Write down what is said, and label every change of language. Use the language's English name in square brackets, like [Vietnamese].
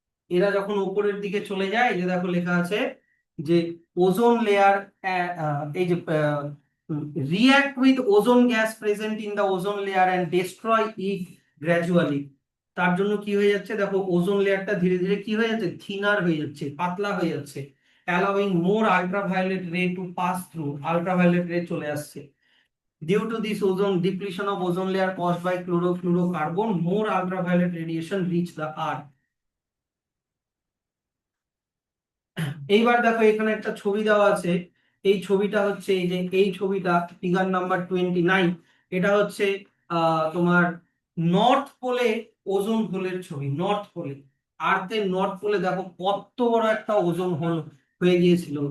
[Bangla] এরা যখন উপরের দিকে চলে যায়, এই যে দেখো লেখা আছে যে ওজোন লেয়ার, এই যে [English] React with ozone gas present in the ozone layer and destroy it gradually. [Bangla] তার জন্য কি হয়ে যাচ্ছে দেখো, ওজোন লেয়ারটা ধীরে ধীরে কি হয়ে যাচ্ছে, থিনার হয়ে যাচ্ছে, পাতলা হয়ে যাচ্ছে, [English] allowing more ultraviolet ray to pass through, [Bangla] আল্ট্রাভায়োলেট রে চলে আসছে। [English] Due to this ozone depletion of ozone layer caused by chlorofluorocarbon, more ultraviolet radiation reach the earth. [Bangla] এইবার দেখো এখানে একটা ছবি দেওয়া আছে, এই ছবিটা হচ্ছে, এই যে এই ছবিটা ফিগার নাম্বার 29, এটা হচ্ছে তোমার নর্থ পোলে ওজোন হোলের ছবি। নর্থ পোলে, আর্থের নর্থ পোলে দেখো কত বড় একটা ওজোন হোল হয়ে গিয়েছিল।